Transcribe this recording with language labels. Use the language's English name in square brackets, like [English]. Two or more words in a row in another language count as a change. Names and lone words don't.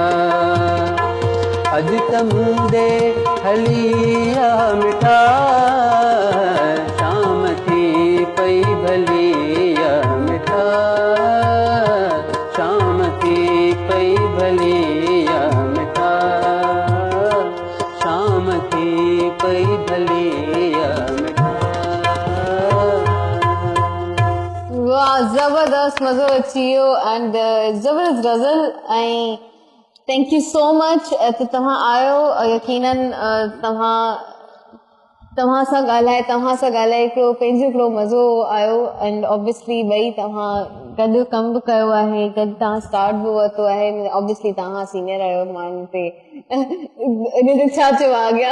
[Sindhi] अॼु त मुंदे हली मिठा शाम थी पई भली मिठा शाम थी पई भली मिठा शाम थी पई भली वाह ज़बरदस्त मज़ो अची वियो एंड ज़बरदस्त गज़ल ऐं [English] thank you so much [Sindhi] त तव्हां आयो यकीनन तव्हां सां ॻाल्हाए हिकिड़ो पंहिंजो हिकिड़ो मज़ो आयो एंड ऑब्वियसली ॿई तव्हां गॾु कमु बि कयो आहे गॾु तव्हां स्टार्ट बि वरितो आहे ऑब्वियसली तव्हां सीनियर आहियो माण्हुनि ते इन जो छा चयो अॻियां